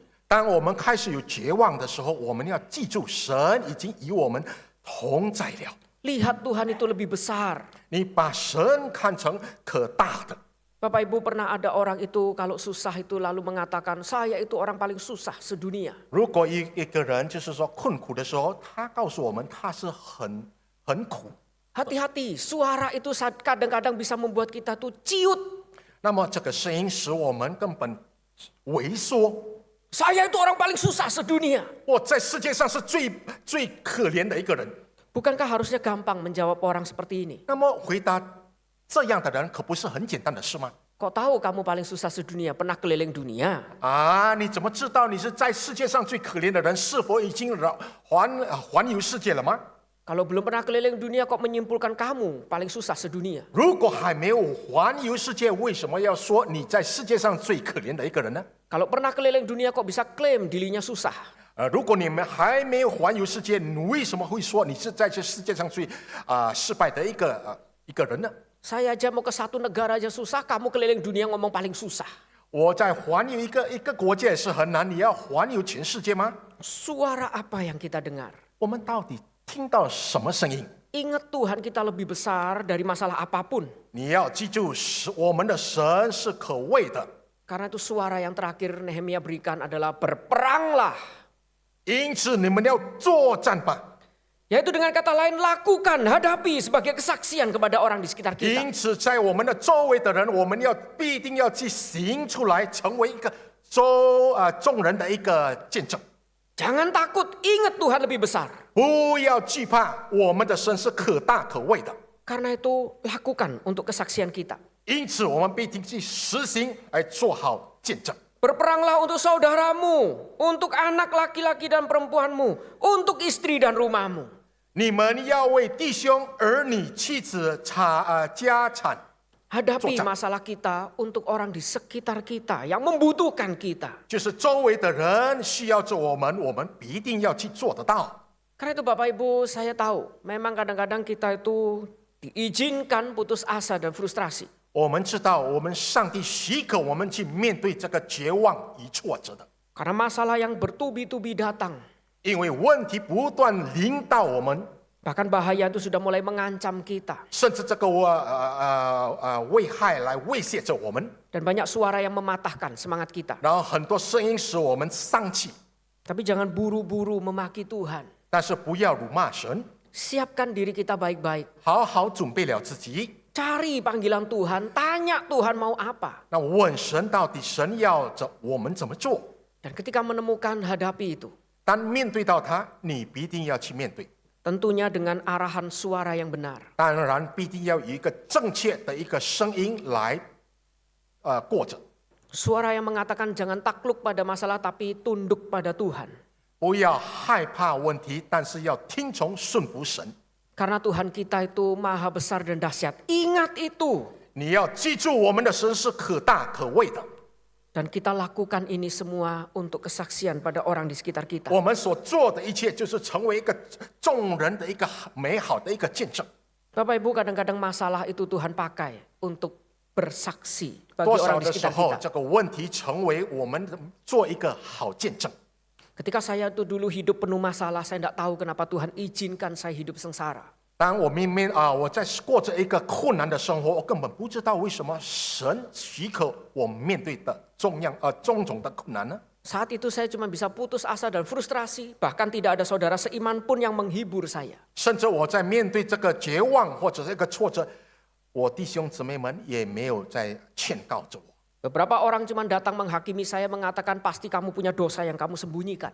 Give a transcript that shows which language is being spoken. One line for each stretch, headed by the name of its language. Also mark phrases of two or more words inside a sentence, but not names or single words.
Chinese: 当我们开始有绝望的时候，我们要记住，神已经与我们同在了。
Indonesian: Lihat Tuhan itu lebih besar.
Chinese: 你把神看成可大的。
Indonesian: Bapak Ibu, pernah ada orang itu kalau susah itu lalu mengatakan, saya itu orang paling susah sedunia.
Chinese: 如果一个人就是说困苦的时候，他告诉我们他是很苦，
Indonesian: Hati-hati, suara itu kadang-kadang bisa membuat kita tuh ciut.
Chinese: 那么这个声音使我们根本萎缩。
Indonesian: Saya itu orang paling susah sedunia.
Chinese: 我在世界上是最可怜的一个人。
Indonesian: Bukankah harusnya gampang menjawab orang seperti ini?
Chinese: 那么回答这样的人可不是很简单的事吗？
Indonesian: Kok tahu kamu paling susah sedunia? Pernah keliling dunia?
Chinese: 啊，你怎么知道你是在世界上最可怜的人？是否已经环游世界了吗？
Indonesian: Kalau belum pernah keliling dunia kok menyimpulkan kamu paling susah sedunia?
Chinese: 如果还没有环游世界，为什么要说你在世界上最可怜的一个人呢？
Indonesian: Kalau pernah keliling dunia kok bisa klaim dirinya susah?
Chinese: 如果你们还没有环游世界，你为什么会说你是在这世界上最失败的一个人呢？
Indonesian: Saya aja mau ke satu negara aja susah, kamu keliling dunia ngomong paling susah.
Chinese: 我在环游一个国家也是很难，你要环游全世界吗？
Indonesian: Suara apa yang kita dengar?
Chinese: 我们到底听到什么声音？
Indonesian: Ingat Tuhan kita lebih besar dari masalah apapun.
Chinese: 你要记住，我们的神是可畏的。
Indonesian: Karena itu suara yang terakhir Nehemia berikan adalah berperanglah.
Chinese: 因此你们要作战吧。
Indonesian: Yaitu dengan kata lain, lakukan, hadapi sebagai kesaksian kepada orang di sekitar kita.
Chinese: 因此，在我们的周围的人，我们必定要去行出来，成为一个众人的一个见证。
Indonesian: Jangan takut, ingat Tuhan lebih besar.
Chinese: 不要惧怕，我们的神是可大可畏的。
Indonesian: Karena itu lakukan untuk kesaksian kita.
Chinese: 因此，我们必定去实行，来做好见证。
Indonesian: Berperanglah untuk saudaramu, untuk anak laki-laki dan perempuanmu, untuk istri dan rumahmu.
Chinese: 你们要为弟兄、儿女、妻子、家产
Indonesian: Hadapi masalah kita untuk orang di sekitar kita yang membutuhkan kita.
Chinese: 就是周围的人需要着我们必定要去做得到。
Indonesian: Karena itu Bapak Ibu, saya tahu memang kadang-kadang kita itu diizinkan putus asa dan frustrasi.
Chinese: 我们知道，我们上帝许可我们去面对这个绝望与挫折的，
Indonesian: Karena masalah yang bertubi-tubi datang.
Chinese: 因为问题不断临到我们，
Indonesian: Bahkan bahaya itu sudah mulai mengancam kita.
Chinese: 甚至这个危害来威胁着我们，
Indonesian: Dan banyak suara yang mematahkan semangat kita.
Chinese: 然后很多声音使我们丧气。
Indonesian: Tapi jangan buru-buru memaki Tuhan.
Chinese: 但是不要辱骂神，
Indonesian: Siapkan diri kita baik-baik.
Chinese: 好好准备了自己。
Indonesian: Cari panggilan Tuhan, tanya Tuhan mau apa.
Chinese: 那问神到底神要我们怎么做？
Indonesian: Dan ketika menemukan, hadapi itu.
Chinese: 当面对到他，你必定要去面对。
Indonesian: Tentunya dengan arahan suara yang benar.
Chinese: 当然，必定要有一个正确的一个声音来过着。
Indonesian: Suara yang mengatakan jangan takluk pada masalah tapi tunduk pada Tuhan.
Chinese: 不要害怕问题，但是要听从顺服神。
Indonesian: Karena Tuhan kita itu maha besar dan dahsyat. Ingat itu.
Chinese: 你要记住，我们的神是可大可畏的。
Indonesian: Dan kita lakukan ini semua untuk kesaksian pada orang di sekitar kita.
Chinese: 我们所做的一切，就是成为一个众人的一个美好的一个见证。
Indonesian: Bapak Ibu, kadang-kadang masalah itu Tuhan pakai untuk bersaksi bagi
Chinese: 多少
Indonesian: orang di
Chinese: 的时
Indonesian: sekitar
Chinese: 候，
Indonesian: kita.
Chinese: 这个问题成为我们做一个好见证。
Indonesian: Ketika saya tuh dulu hidup penuh masalah, saya tidak tahu kenapa Tuhan izinkan saya hidup sengsara.
Chinese: 当我我在过着一个困难的生活，我根本不知道为什么神许可我面对的种种的困难呢？
Indonesian: Saat itu saya cuma bisa putus asa dan frustrasi, bahkan tidak ada saudara seiman pun yang menghibur saya.
Chinese: 甚至我在面对这个绝望或者是一个挫折，我弟兄姊妹们也没有在劝告着我。
Indonesian: Beberapa orang cuma datang menghakimi saya, mengatakan pasti kamu punya dosa yang kamu sembunyikan.